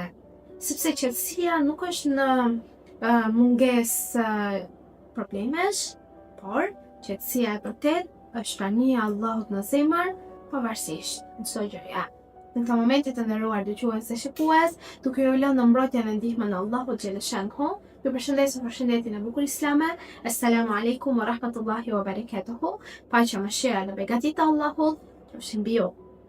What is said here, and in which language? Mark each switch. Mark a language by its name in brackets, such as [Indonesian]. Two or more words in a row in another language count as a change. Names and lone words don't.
[Albanian] Sepse qetësia nuk është në mungesë problemesh, por qetësia e vërtet është prania e Allahut në zemër, pavarësisht çdo gjëje. Në këtë moment të nderuar dëgjues dhe shikues, duke ju lënë në mbrojtjen dhe ndihmën e Allahut xheleshanhu, ju përshëndes me përshëndetjen e bukur islame. [Arabic] السلام عليكم ورحمة الله وبركاته. [Albanian] Paqja, mëshira dhe begatit e Allahut qofshin mbi ju.